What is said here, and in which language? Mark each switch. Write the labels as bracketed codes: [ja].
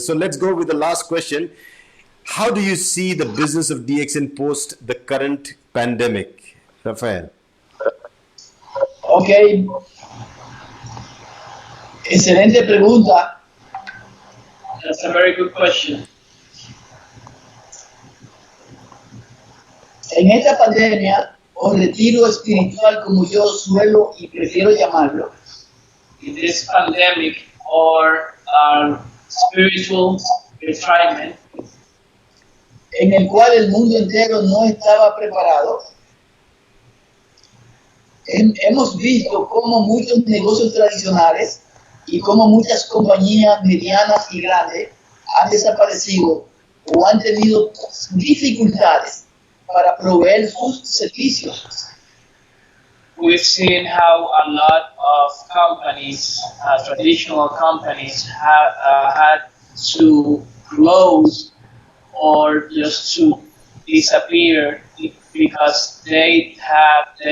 [en] So let's go with the last question. How do you see the business of DXN post the current pandemic, Rafael? [es] Ok, excelente pregunta. [en] That's a very good question. [es] En esta pandemia, o retiro espiritual como yo suelo y prefiero llamarlo, [en] In this pandemic, or spiritual retirement, [es] en el cual el mundo entero no estaba preparado, hemos visto cómo muchos negocios tradicionales y cómo muchas compañías medianas y grandes han desaparecido o han tenido dificultades para proveer sus servicios. [en] we've seen how a lot of companies, traditional companies, have had to close or just to disappear because they didn't have